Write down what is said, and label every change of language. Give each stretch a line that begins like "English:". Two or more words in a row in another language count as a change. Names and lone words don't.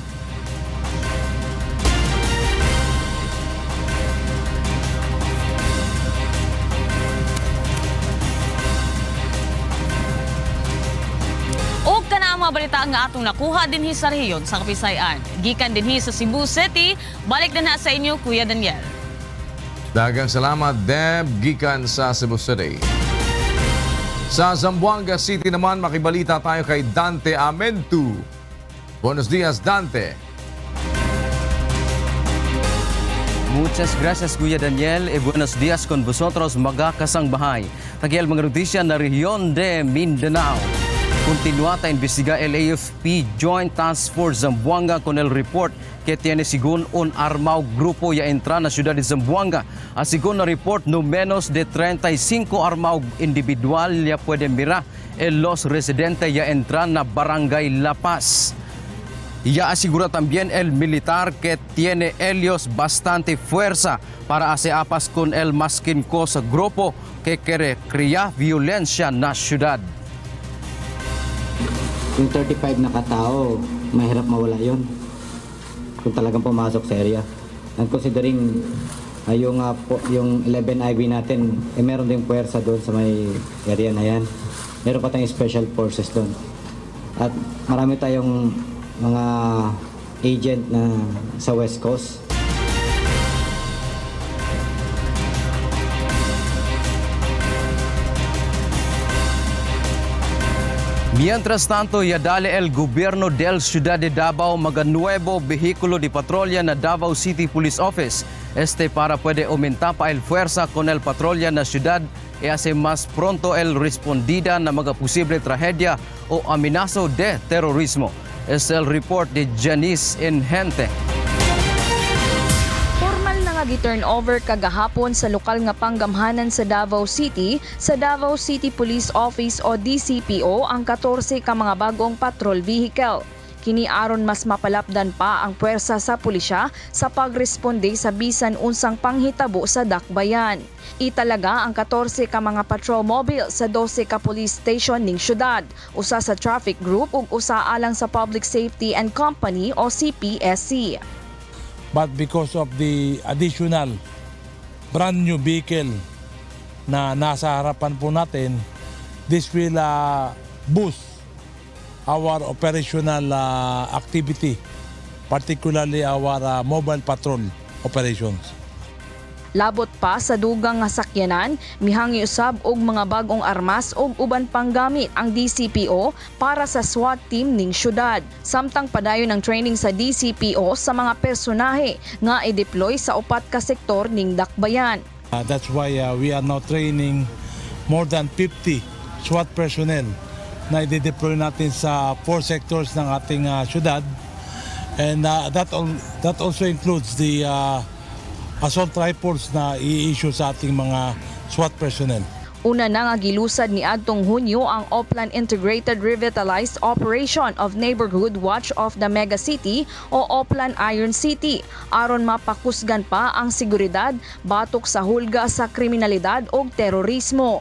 Cebuano: Mga balita nga atong nakuha dinhi sa rehiyon sa Kapisayan. Gikan dinhi sa Cebu City, balik na sa inyo Kuya Daniel. Daghang salamat Deb gikan sa Cebu City.
Filipino: Sa Zamboanga City naman makibalita tayo kay Dante Amentu.
Chavacano: Buenos dias Dante. Muchas gracias Kuya Daniel e buenos dias con vosotros
Filipino: mga kasangbahay.
Chavacano: Tagial mga notisya na rehiyon de Mindanao. Continuata investiga el AFP Joint Task Force Zamboanga con el report que tiene según un armado grupo ya entra na ciudad de Zamboanga. Según na report, no menos de 35 armados individual ya pueden mirar en los residentes ya entran na Barangay La Paz. Ya asegura también el militar que tiene ellos bastante fuerza para hacer con el masquincoso grupo que quiere crear violencia na ciudad.
Filipino: Yung 35 na katao, mahirap mawala yun kung talagang pumasok sa area.
English: And considering
Filipino: yung 11 IB natin, meron ding puwersa doon sa may area na yan. Meron pa tayong special forces doon. At marami tayong mga agent na sa West Coast. Mientras tanto, ya dale el gobierno del Ciudad de Davao mga nuevo vehículo de patrulla na Davao City Police Office. Para puede aumentar pa el fuerza con el patrulla na ciudad e hace más pronto el respondida na mga posible tragedia o amenazo de terrorismo. Es el report de Janice Inhente.
Cebuano: Gi-turnover kagahapon sa lokal nga panggamhanan sa Davao City Police Office o DCPO ang 14 ka mga bagong patrol vehicle. Kini aron mas mapalapdan pa ang puwersa sa pulisya sa pagresponde sa bisan unsang panghitabo sa dakbayan. Italaga ang 14 ka mga patrol mobile sa 12 ka police station ning syudad, usa sa traffic group ug usa alang sa Public Safety and Company o CPSC.
English: But because of the additional brand new vehicle
Filipino: na nasa harapan po natin,
English: this will boost our operational activity, particularly our mobile patrol operations.
Cebuano: Labot pa sa dugang nga sakyanan, mihangi usab og mga bagong armas og uban pang gamit ang DCPO para sa SWAT team ning syudad. Samtang padayon ang training sa DCPO sa mga personahe nga i-deploy sa upat ka sektor ning dakbayan.
English: That's why we are now training more than 50 SWAT personnel
Filipino: na i-deploy natin sa 4 sectors ng ating syudad.
English: And that also includes the assault rifles
Filipino: na i-issue sa ating mga
English: SWAT personnel.
Cebuano: Una na nga gilusad ni adtong Hunyo ang Oplan Integrated Revitalized Operation of Neighborhood Watch of the Mega City o Oplan Iron City aron mapakusgan pa ang seguridad batok sa hulga sa kriminalidad ug terorismo.